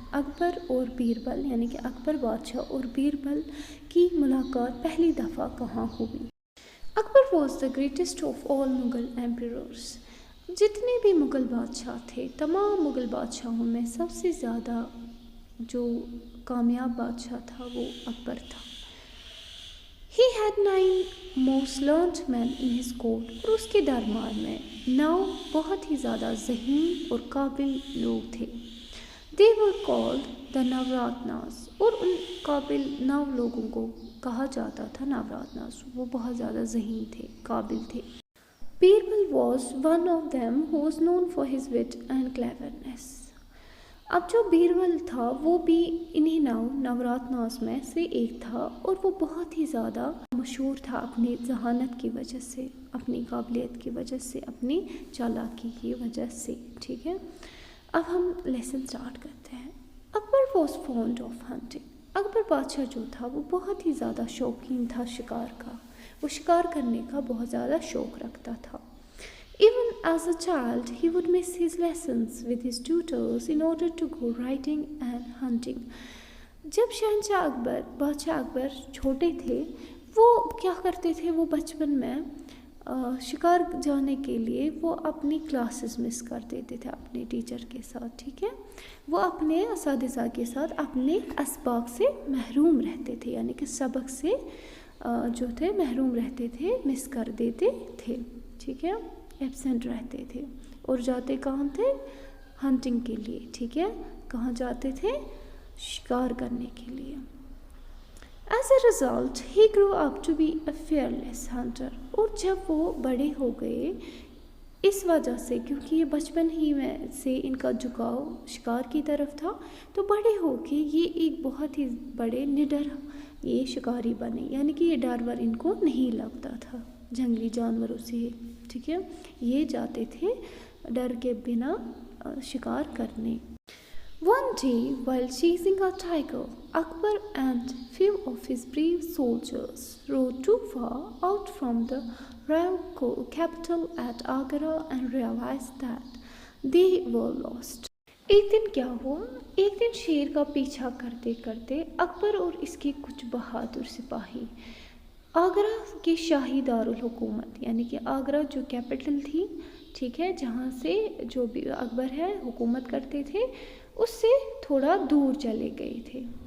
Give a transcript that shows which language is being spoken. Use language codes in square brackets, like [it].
[hi] अकबर और बीरबल यानी कि अकबर बादशाह और बीरबल की मुलाकात पहली दफ़ा कहाँ हुई. [en] Akbar was the greatest of all Mughal emperors. [hi] जितने भी मुग़ल बादशाह थे, तमाम मुग़ल बादशाहों में सबसे ज़्यादा जो कामयाब बादशाह था वो अकबर था. [en] He had 9 most learned men in his court. [hi] और उसके दरबार में 9 बहुत ही ज़्यादा ज़हीन और काबिल लोग थे. [en] They were called the Navratnas. [hi] और उन काबिल 9 लोगों को कहा जाता था नवरत्नास. वो बहुत ज़्यादा ज़हीन थे, काबिल थे. [en] Birbal was one of them who was known for his wit and cleverness. [hi] अब जो बीरबल था वो भी इन्हीं नवरत्नास में से एक था और वो बहुत ही ज़्यादा मशहूर था अपनी जहानत की वजह से, अपनी काबिलियत की वजह से, अपनी चालाकी की वजह से. ठीक है, अब हम लेसन स्टार्ट करते हैं. [en] Akbar was fond of hunting. [hi] Akbar बादशाह जो था वो बहुत ही ज़्यादा शौकीन था शिकार का. वो शिकार करने का बहुत ज़्यादा शौक़ रखता था. [en] Even as a child, he would miss his lessons with his tutors in order to go riding and hunting. [hi] जब बादशाह अकबर छोटे थे, वो क्या करते थे, वो बचपन में शिकार जाने के लिए वो अपनी क्लासेस मिस कर देते थे अपने टीचर के साथ. ठीक है, वो अपने असातिज़ा के साथ अपने असबाक से महरूम रहते थे, यानी कि सबक से जो थे महरूम रहते थे, मिस कर देते थे. ठीक है, एब्सेंट रहते थे और जाते कहाँ थे, हंटिंग के लिए. ठीक है, कहाँ जाते थे, शिकार करने के लिए. [en] As a result he grow up to be a fearless hunter. [hi] और जब वो बड़े हो गए, इस वजह से, क्योंकि ये बचपन ही में से इनका झुकाव शिकार की तरफ था, तो बड़े होके ये एक बहुत ही बड़े निडर ये शिकारी बने, यानी कि ये डर वर इनको नहीं लगता था जंगली जानवरों से. ठीक है, ये जाते थे डर के बिना शिकार करने. [en] One day, while chasing a tiger, Akbar and few of his brave soldiers rode too far out from the royal capital at Agra and realized that they were lost. [hi] एक दिन क्या हुआ, एक दिन शेर का पीछा करते करते अकबर और इसके कुछ बहादुर सिपाही आगरा के शाही दारुल हुकूमत, यानी कि आगरा जो कैपिटल थी, ठीक है, जहाँ से जो भी अकबर है हुकूमत करते थे, उससे थोड़ा दूर चले गए थे.